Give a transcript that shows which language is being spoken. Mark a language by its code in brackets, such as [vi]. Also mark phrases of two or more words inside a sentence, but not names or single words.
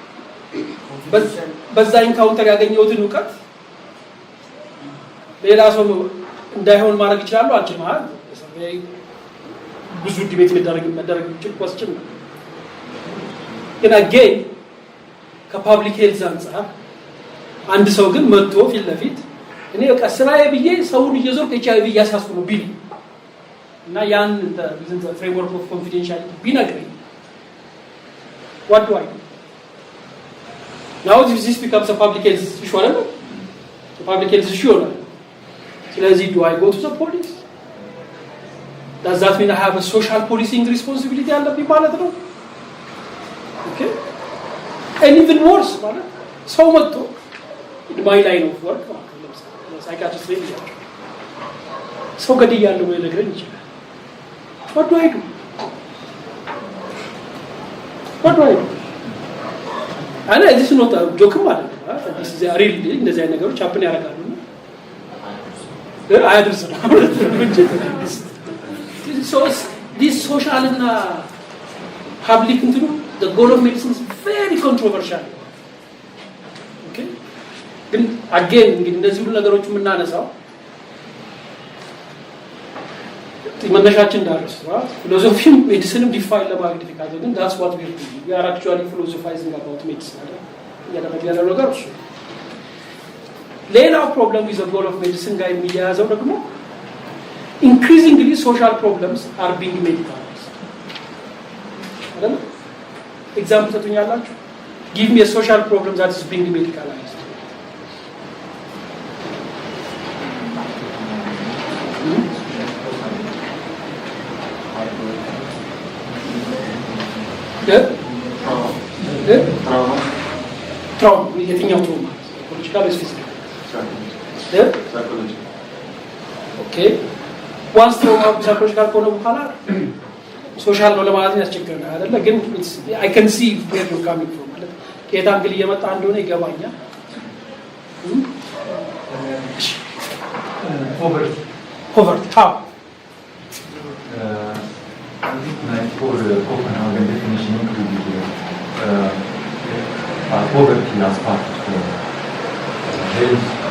[am] በዛ ኢንካውንተር ያገኘሁትን ዕውቀት ሌላ ሰው እንዳይሆን ማድረግ ይችላል አልችል ማለት ብዙ ዲቤት መደረግ ይችላል question ግን again ከፐብሊክ ሄልዝ አንፃር አንድ ሰው ግን መጥቶ ፊት ለፊት እኔ በቃ ስራዬ ብዬ ሰውን እየዞርኩ HIV ያሳስኩ ነው ቢል እና ያን [en] the framework of confidentiality [am] ቢነግረኝ [en] what do I do now this becomes a public health issue [am] አይደል [en] public health issue [am] ይሆናል። ስለዚህ [en] do I go to the police? Does that mean I have a social policing responsibility [am] አለብኝ ማለት ነው? [en] Okay, and even worse [am] ማለት ሰው መጥቶ [en] my line of work [am] ሳይካትሪስት ላይ ይያቸው ሰው ገድያለሁ ብሎ ሊነግረኝ ይችላል። [en] what do I do? አና this is not a joke [am] ማለት ነው። [en] this is a real [am] እንደዚህ አይነት ነገሮች [en] happen [am] ያደርጋሉ። አያድርስ ነው። [en] so this social and public እንትኑ the goal of medicine is very controversial. [am] okay, ግን again እንግዲህ እንደዚህ ሁሉ ነገሮች የምናነሳው መነሻችን እንዳረስነው ፊሎሶፊም ሜዲሲንም ዲፋይን ለማድረግ ይካዘ ግን [en] that's what we are doing. We are actually philosophizing about medicine. [am] ያለው ነገር እሱ ሌላው ፕሮብለም [en] with the goal of medicine [am] ጋር የሚያያዘው ደግሞ [en] increasingly social problems are being medicalized. [am] አይደል? ኤግዛምፕል ሰጡኛላችሁ? [en] give me a social problem that is being medicalized. trauma የትኛው trauma? psychological or physical? psychological. okay, once trauma psychological [am] ከሆነ በኋላ ሶሻል ነው ለማለት ያስቸግረናል አይደለ? [en] ግን I can see where you're coming from [am] ማለት ከየት አንግል እየመጣ እንደሆነ ይገባኛል። [en] poverty how? I think for Copenhagen definition included poverty as part of health.